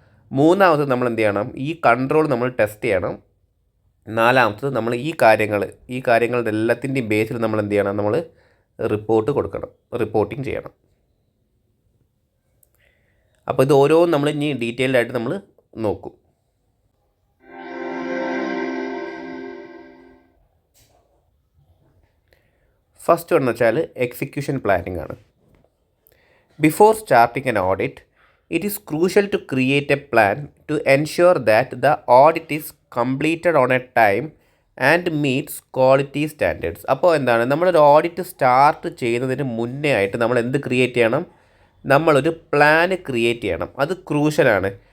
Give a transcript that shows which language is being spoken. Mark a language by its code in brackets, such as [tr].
[ml] മൂന്നാമത് നമ്മൾ എന്ത് ചെയ്യണം, ഈ കൺട്രോൾ നമ്മൾ ടെസ്റ്റ് ചെയ്യണം. നാലാമത്തത് നമ്മൾ ഈ കാര്യങ്ങളുടെ എല്ലാത്തിൻ്റെയും ബേസിൽ നമ്മൾ എന്ത് ചെയ്യണം, നമ്മൾ റിപ്പോർട്ട് കൊടുക്കണം, റിപ്പോർട്ടിങ് ചെയ്യണം. അപ്പോൾ ഇത് ഓരോന്നും നമ്മൾ ഇനി ഡീറ്റെയിൽഡ് ആയിട്ട് നമ്മൾ നോക്കും. ഫസ്റ്റ് എന്ന് വെച്ചാൽ എക്സിക്യൂഷൻ പ്ലാനിങ് ആണ്. [en] Before starting an audit, it is crucial to create a plan to ensure that the audit is completed on a time and meets quality standards. [ml] അപ്പോൾ എന്താണ്, നമ്മളൊരു ഓഡിറ്റ് സ്റ്റാർട്ട് ചെയ്യുന്നതിന് മുന്നേ ആയിട്ട് നമ്മൾ എന്ത് ക്രിയേറ്റ് ചെയ്യണം, നമ്മളൊരു പ്ലാൻ ക്രിയേറ്റ് ചെയ്യണം. അത് ക്രൂഷ്യലാണ്.